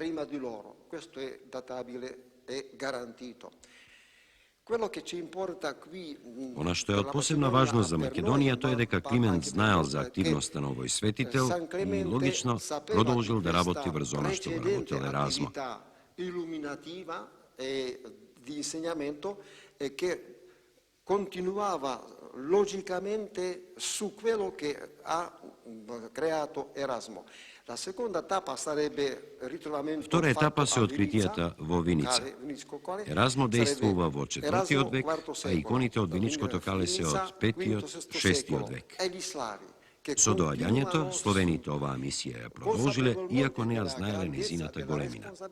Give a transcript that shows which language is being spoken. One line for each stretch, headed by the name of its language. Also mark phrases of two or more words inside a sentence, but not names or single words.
Macedonian: Она што е од посебна важност за Македонија, тоа е дека Климент знаел за активноста на овој светител и логично продолжил да работи врз она што го работил Еразмо.
Italian: Continuava logicamente su quello che ha creato Erasmo.
Macedonian: Втора етапа се откритијата во Виница. Еразмо действува во 4-тиот век, а иконите од Виничкото кале се од 5-тиот, 6-тиот век. Со доаѓањето, словените оваа мисија ја продолжиле, иако не ја знаеле незината големина.